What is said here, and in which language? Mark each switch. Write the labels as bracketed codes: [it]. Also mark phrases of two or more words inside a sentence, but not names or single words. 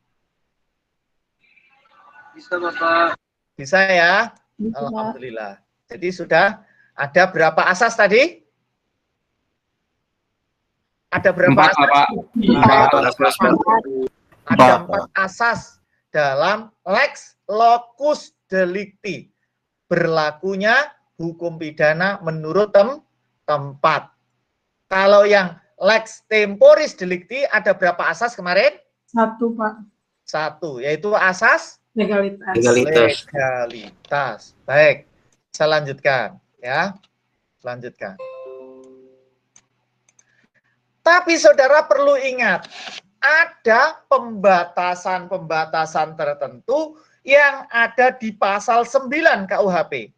[id] Bisa, Bapak. Bisa ya? Bisa. Alhamdulillah. Jadi sudah ada berapa asas tadi? Ada berapa 4, asas? Bapak. 4. Ada 4 asas dalam [la] lex locus delicti. [id] Berlakunya hukum pidana menurut tempat. Kalau yang [la] lex temporis delicti [id] ada berapa asas kemarin? 1, Pak. 1, yaitu asas Legalitas. legalitas. Baik, saya lanjutkan ya. Lanjutkan. Tapi saudara perlu ingat, ada pembatasan-pembatasan tertentu yang ada di pasal 9 KUHP.